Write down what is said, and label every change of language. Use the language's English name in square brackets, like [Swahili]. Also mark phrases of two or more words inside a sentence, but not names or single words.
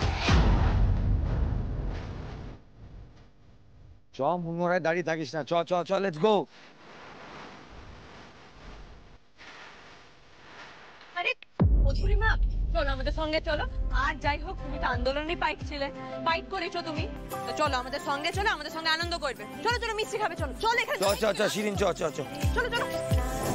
[Bangla] চ, মুনমরায় দাঁড়িয়ে থাকিস না, চ চ চ, [English] Let's go. [Bangla] আরে মধুরিমা, চলো আমাদের সঙ্গে চলো। আর যাই হোক, তুমি তো আন্দোলনে ফাইট করেছো তুমি, তো চলো আমাদের সঙ্গে, চলো আমাদের সঙ্গে আনন্দ করবে। চলো চলো, মিষ্টি খাবে, চলো চলো এখানে। চ চ চ শিরিন, চ চ চ, চলো চলো।